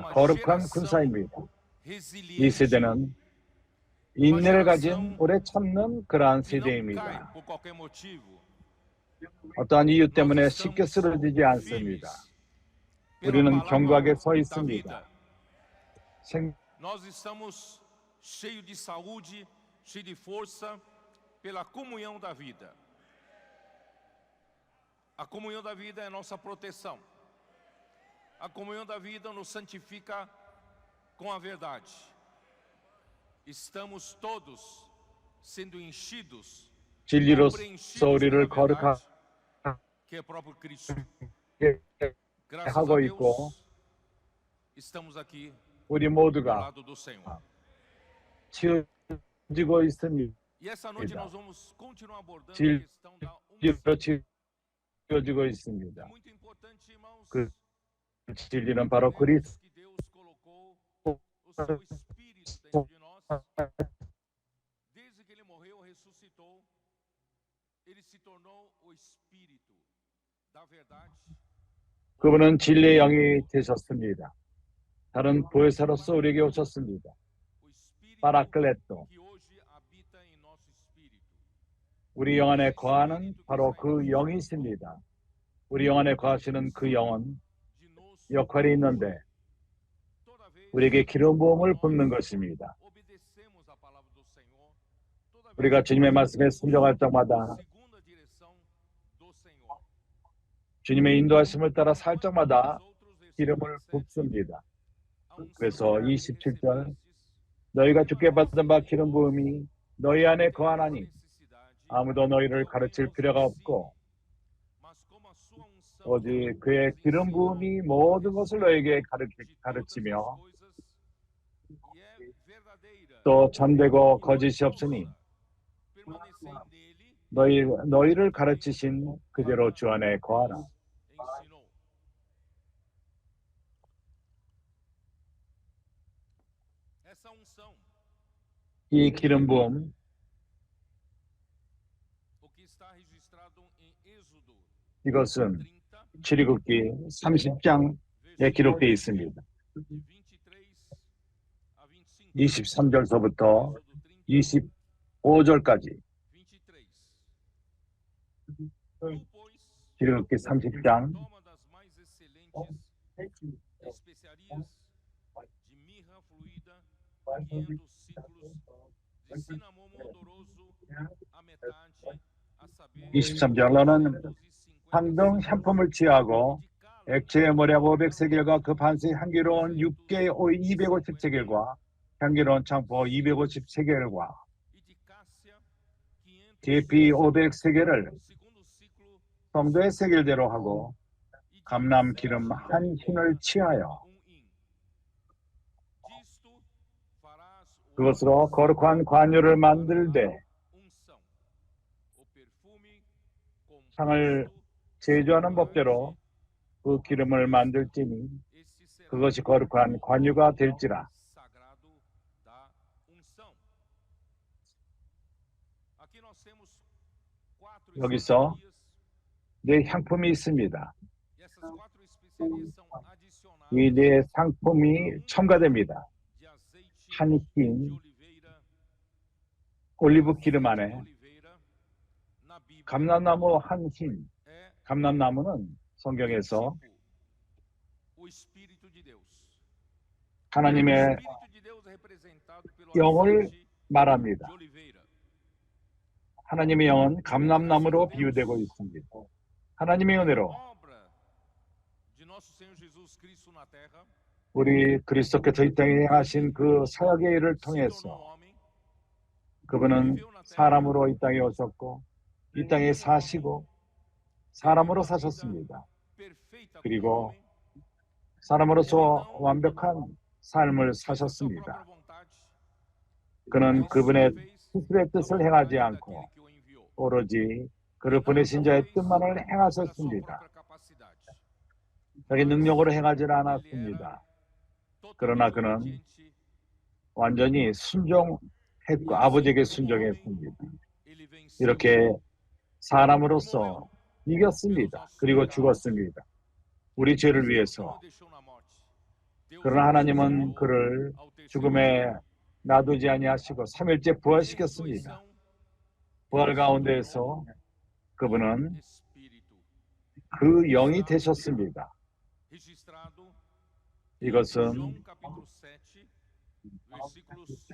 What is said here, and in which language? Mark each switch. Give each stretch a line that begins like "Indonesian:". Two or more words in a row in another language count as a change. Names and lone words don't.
Korean: 거룩한 군사입니다. 이 세대는 인내를 가진 오래 참는 그러한 세대입니다. 어떠한 이유 때문에 쉽게 쓰러지지 않습니다. 우리는 견고하게 서 있습니다.
Portuguese: Nós estamos cheios de saúde, cheios de força pela comunhão da vida. A comunhão da vida é nossa proteção. A comunhão da vida nos santifica com a verdade. Estamos todos sendo enchidos,
Korean: 진리로서 우리를 거룩하게
Portuguese: que é próprio Cristo.
Korean: 하고 있고
Portuguese: Estamos aqui
Korean: 우리
Portuguese: do
Korean: 모두가
Portuguese: lado do Senhor.
Korean: 지어지고 있습니다.
Portuguese: E essa noite nós vamos continuar abordando a
Korean: 진리로
Portuguese: questão da unção.
Korean: 지어지고 있습니다.
Portuguese: É muito importante, irmãos,
Korean: 그 진리는 바로 그리스도
Portuguese: que Deus colocou o seu Espírito dentro de nós. Desde que Ele morreu, ressuscitou, Ele se tornou o Espírito da verdade.
Korean: 그분은 진리의 영이 되셨습니다. 다른 보혜사로서 우리에게 오셨습니다.
Portuguese: O Espírito
Korean: 파라클레토.
Portuguese: que hoje habita em nosso espírito.
Korean: 우리 영 안에 거하는 바로 그 영이십니다. 우리 영 안에 거하시는 그 영은
Portuguese: De nos
Korean: 역할이 있는데
Portuguese: toda vez
Korean: 우리에게 기름 부음을 붓는 것입니다.
Portuguese: obedecemos a palavra do Senhor, toda vez
Korean: 우리가 주님의 말씀에 순종할 때마다
Portuguese: segunda direção do Senhor.
Korean: 주님의 인도하심을 따라 살 때마다
Portuguese: Outros
Korean: 기름을 붓습니다.
Portuguese: a unção
Korean: 그래서
Portuguese: que
Korean: 27절
Portuguese: recebestes,
Korean: 너희가 주께 받은 바 기름 부음이 너희 안에 거하나니
Portuguese: necessidade,
Korean: 아무도 너희를 가르칠 필요가 없고
Portuguese: mas como a sua unção
Korean: 오직 그의 기름 부음이 모든 것을 너에게 가르치며
Portuguese: e é verdadeira,
Korean: 또 참되고 거짓이 없으니
Portuguese: permanecei nele,
Korean: 너희를 가르치신 그대로 주 안에 거하라.
Portuguese: ensinou. Essa unção,
Korean: 이 기름 부음
Portuguese: o que está registrado em Êxodo
Korean: 이것은
Portuguese: 30,
Korean: 출애굽기 30장에 기록되어 있습니다.
Portuguese: de 23 a 25.
Korean: 23절서부터
Portuguese: Êxodo 30,
Korean: 25절까지
Portuguese: 23. Tu, pois,
Korean: 출애굽기 30장
Portuguese: toma das mais excelentes especiarias de mirra fluida, 500 ciclos de cinnamomum odoroso, a metade, a saber,
Korean: 23절 너는
Portuguese: 250
Korean: 황등 향품을 취하고 액체의 모략 500세겔과 그 반스의 향기로운 육개의 오이 250세겔과 향기로운 창포 250세겔과
Portuguese: e de cássia 500
Korean: 계피 500세겔을
Portuguese: segundo ciclo
Korean: 성도의 세겔대로 하고
Portuguese: e de
Korean: 감람
Portuguese: azeite
Korean: 기름
Portuguese: de
Korean: 한 흰을 취하여
Portuguese: hin. Disto farás o
Korean: 그것으로 거룩한 관유를 만들되
Portuguese: unção, o perfume
Korean: 상을
Portuguese: composto
Korean: 제조하는 법대로 그 기름을 만들지니
Portuguese: este será
Korean: 그것이 거룩한 관유가 될지라.
Portuguese: sagrado da unção. Aqui nós temos 4
Korean: 여기서
Portuguese: especiarias
Korean: 네 향품이 있습니다.
Portuguese: e essas 4 especiarias são adicionadas
Korean: 이 네 상품이 첨가됩니다.
Portuguese: de azeite
Korean: 한
Portuguese: de
Korean: 흰
Portuguese: oliveira,
Korean: 올리브 기름
Portuguese: azeite de
Korean: 안에
Portuguese: oliveira na Bíblia
Korean: 감람나무 한 흰,
Portuguese: é
Korean: 감람나무는 성경에서
Portuguese: tipo o Espírito de Deus. O
Korean: 하나님의
Portuguese: Espírito de Deus é representado pelo
Korean: 영을
Portuguese: azeite
Korean: 말합니다.
Portuguese: de oliveira.
Korean: 하나님의 영은 감람나무로 비유되고 있습니다. 하나님의 은혜로
Portuguese: Obra de nosso Senhor Jesus Cristo na terra,
Korean: 우리 그리스도께서 이 땅에 행하신 그 사역의 일을
Portuguese: se tornou
Korean: 통해서
Portuguese: homem,
Korean: 그분은 사람으로 이 땅에 오셨고 이 땅에 사시고 사람으로 사셨습니다.
Portuguese: perfeita como
Korean: 그리고
Portuguese: homem,
Korean: 사람으로서 완벽한 삶을
Portuguese: fez a sua
Korean: 사셨습니다.
Portuguese: própria vontade,
Korean: 그는
Portuguese: mas
Korean: 그분의
Portuguese: fez
Korean: 스스로의
Portuguese: a
Korean: 뜻을
Portuguese: vontade
Korean: 행하지 않고
Portuguese: daquele que o enviou.
Korean: 오로지 그를 보내신 자의 뜻만을
Portuguese: Pela sua
Korean: 행하셨습니다.
Portuguese: própria capacidade.
Korean: 자기 능력으로 행하지는
Portuguese: Ele
Korean: 않았습니다.
Portuguese: era
Korean: 그러나
Portuguese: totalmente
Korean: 그는
Portuguese: obediente.
Korean: 완전히 순종했고 아버지에게 순종했습니다.
Portuguese: Ele venceu
Korean: 이렇게 사람으로서 이겼습니다. 그리고 죽었습니다. 우리 죄를 위해서.
Portuguese: deixou na morte. Deus
Korean: 그러나 하나님은
Portuguese: ressuscitou
Korean: 그를
Portuguese: ao terceiro
Korean: 죽음에 놔두지 아니하시고 3일째 부활시켰습니다.
Portuguese: ressurreição
Korean: 부활 가운데에서 그분은
Portuguese: espírito
Korean: 그 영이 되셨습니다.
Portuguese: registrado
Korean: 이것은
Portuguese: João capítulo 7 versículos